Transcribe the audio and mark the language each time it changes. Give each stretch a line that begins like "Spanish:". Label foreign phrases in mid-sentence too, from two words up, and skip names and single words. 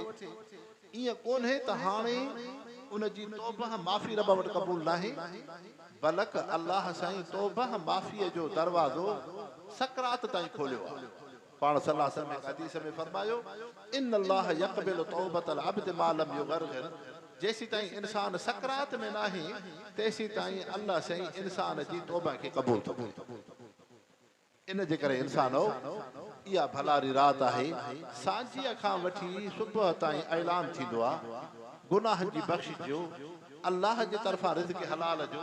Sindhi: ईअं कोन्हे त हाणे उनजी तौबा माफ़ी रब वटि क़बूल नाहे, बल्कि अल्लाह साईं तौबा माफ़ीअ जो दरवाज़ो सकरात ताईं खोलियो आहे।
Arabic: पाण صلى الله عليه وسلم
Sindhi: हदीस में फरमायो,
Arabic: إن الله يقبل توبة العبد ما لم يغرغر,
Sindhi: जेसी ताईं इंसान सकरात में नाहे तेसी ताईं अल्लाह साईं इंसान जी तौबा खे क़बूल थो करे। इन जे करे इंसानो इहा भलारी राति आहे, सांझीअ खां वठी सुबुह ताईं ऐलान थींदो आहे गुनाहनि जी बख़्शिश जो, अल्लाह जे तरफ़ां रिज़्क़ हलाल जो।